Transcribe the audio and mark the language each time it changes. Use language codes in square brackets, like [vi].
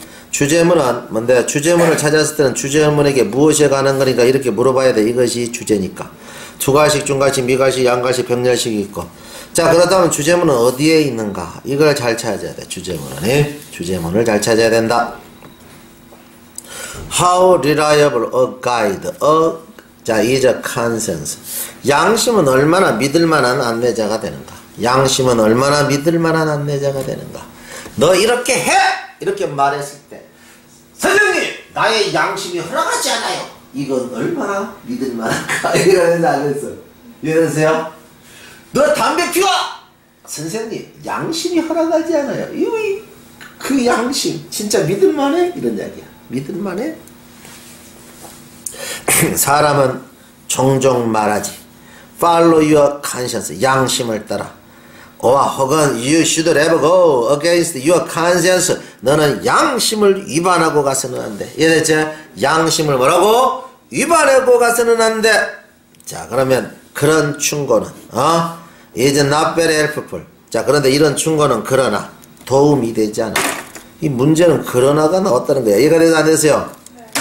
[ko] 주제문은 뭔데? 주제문을 찾았을 때는 주제문에게 무엇에 관한 거니까 이렇게 물어봐야 돼. 이것이 주제니까. 두갈식, 중갈식, 미갈식, 양갈식, 병렬식이 있고. 자 그렇다면 주제문은 어디에 있는가? 이걸 잘 찾아야 돼. 주제문은 주제문을 잘 찾아야 된다. [en] How reliable a guide 자 is a consensus. [ko] 양심은 얼마나 믿을만한 안내자가 되는가? 양심은 얼마나 믿을만한 안내자가 되는가? 너 이렇게 해! 이렇게 말했을 때 선생님! 나의 양심이 허락하지 않아요. 이건 얼마나 믿을만한가? 이러면서 안 했어. 이러세요? 너 담배 피워! 선생님 양심이 허락하지 않아요. 그 양심 진짜 믿을만해? 이런 이야기야. 믿을만해? 사람은 종종 말하지. [en] Follow your conscience. [ko] 양심을 따라. 혹은 [en] you should never go against your conscience. [ko] 너는 양심을 위반하고 가서는 안 돼. 이해됐지? 양심을 뭐라고? 위반하고 가서는 안 돼. 자 그러면 그런 충고는 [en] is not very helpful. [ko] 자 그런데 이런 충고는 그러나 도움이 되지 않아. 이 문제는 그러나가 나왔다는 거야. 이해가 돼서 안 되세요? 네.